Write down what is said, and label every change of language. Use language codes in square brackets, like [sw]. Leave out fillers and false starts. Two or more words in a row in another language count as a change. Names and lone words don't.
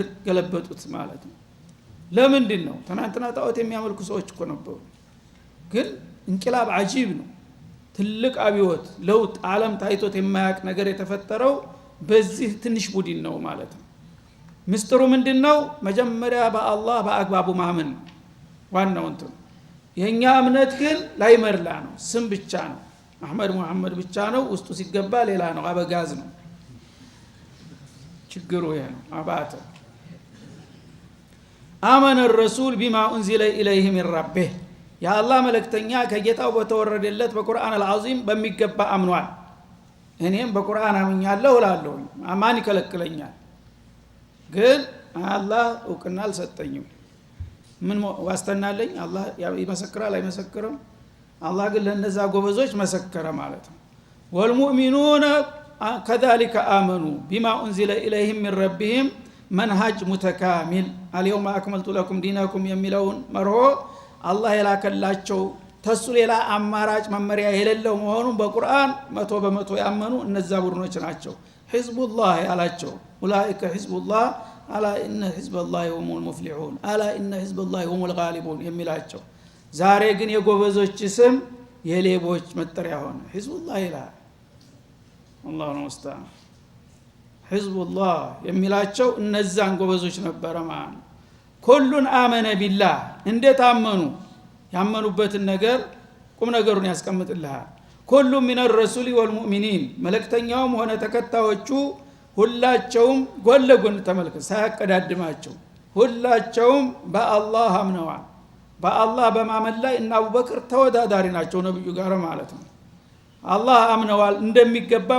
[am] ገለበጡት ማለት ነው ለምንድን ነው ትናንትና ጣዖት የሚያመልኩ ሰዎች እኮ ነበሩ ግን እንቅላብ አጂብ ነው ትልቅ አብዮት ለውጥ ዓለም ታይቶት የማያቅ ነገር የተፈጠረው በዚህ ትንሽ ቡድን ነው ማለት ነው ምስጥሩ ምንድነው መጀመሪያ በአላህ በአግባቡ ማመን ዋናው እንትን የኛ እምነት ግን ላይመርላ ነው ስም ብቻ ነው አህመድ መሐመድ ብቻ ነው ውስጡ ሲገባ ሌላ ነው አበጋዝ ነው ችግሩ ይሄ ነው አባተ አመነ [ar] الرسول بما انزل اليه من ربه [am] ያ አላህ መልእክተኛ ከጌታው በተወረደለት በቁርአን አልዓዚም በሚገባ አምኗል እኔም በቁርአን አምኛለሁ እላለሁ አማን ይከለክለኛል ግን አላህ እውቅና አልሰጠኝም ምን ዋስተናለኝ አላህ ይመሰክራል አይመሰክርም አላህ ግን ለነዛ ጎበዞች መሰከረ ማለት ነው ወልሙእሚኑና [ar] كذلك آمنوا بما أنزل إليهم من ربهم منهج متكامل اليوم أكملت لكم دينكم [am] የሚለውን መርሆ አላህ የላከላቸው ተሱ ሌላ አማራጭ መመሪያ የሌለው መሆኑን በቁርአን 100% ያመኑ እነዛ ቡድኖች ናቸው ሒዝቡላህ ያላቸው [ar] أولئك حزب الله ألا إن حزب الله هم المفلحون ألا إن حزب الله هم الغالبون [am] የሚላቸው ዛሬ ግን የጎበዞች ስም የሌቦች መጠሪያ ሆነ ሒዝቡላህ ይላል [ar] الله المستعان [am] ሒዝቡላህ የሚላቸው እነዛን ጎበዞች ነበር ማለት [ar] كل آمن بالله [am] እንዴት አመኑ ያመኑበትን ነገር ቁም ነገሩን ያስቀምጥልሃል ኩሉ ሚን [ar] الرسول والمؤمنين [am] መልእክተኛውም ሆነ ተከታዮቹ ሁላቸውም ጎን ለጎን ተመልከት ሳያቀዳድማቸው ሁላቸውም በአላህ አምነዋል በአላህ በማመን ላይ እና አቡበክር ተወዳዳሪ ናቸው ነብዩ ጋር ማለት ነው አላህ አምነዋል እንደሚገባው